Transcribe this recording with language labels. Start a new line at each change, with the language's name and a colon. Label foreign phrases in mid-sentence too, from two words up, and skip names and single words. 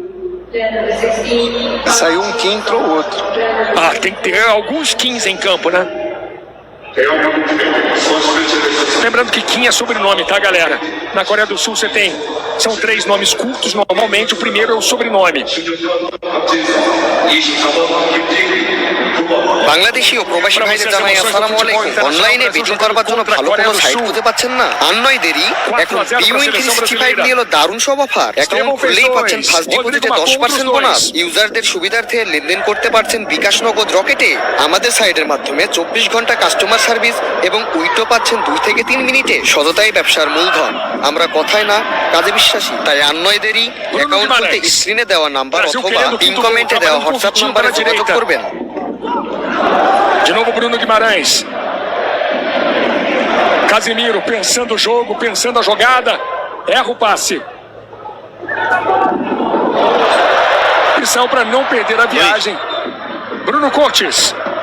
Portuguese: Saiu um Kim, entrou outro. Ah, tem que ter alguns Kins em campo, né? Lembrando que Kim é sobrenome, tá, galera? Na Coreia do Sul são 3 nomes curtos, normalmente o primeiro é o sobrenome.
Bangla: বাংলাদেশি ও প্রবাসী ভাইদের জানাই আসসালামু আলাইকুম। অনলাইনে বেটিং করবার জন্য ভালো কোনো সাইট খুঁজে পাচ্ছেন না? আর নয় দেরি, এখন বিউইন 365 নিয়ে এলো দারুণ সব অফার। অ্যাকাউন্ট খুললেই পাচ্ছেন ফার্স্ট ডিপোজিটে 10% বোনাস। ইউজারদের সুবিধার্থে লেনদেন করতে পারছেন বিকাশ নগদ রকেটে। আমাদের সাইটের মাধ্যমে 24 ঘন্টা
English: customer service
Bangla: এবং উইথড্র পাচ্ছেন 2 থেকে 3 মিনিটে। সততাই ব্যবসার মূলধন। আমরা কথায় না, কাজে বিশ্বাসী। তাই আর নয় দেরি, অ্যাকাউন্ট খুলতে স্ক্রিনে দেওয়া নাম্বার অথবা পিন কমেন্টে দেওয়া হোয়াটসঅ্যাপ নম্বরে যোগাযোগ করবেন।
Portuguese: De novo Bruno Guimarães. Casemiro pensando o jogo, pensando a jogada. Erra o passe. Missão para não perder a viagem. Bruno Cortes.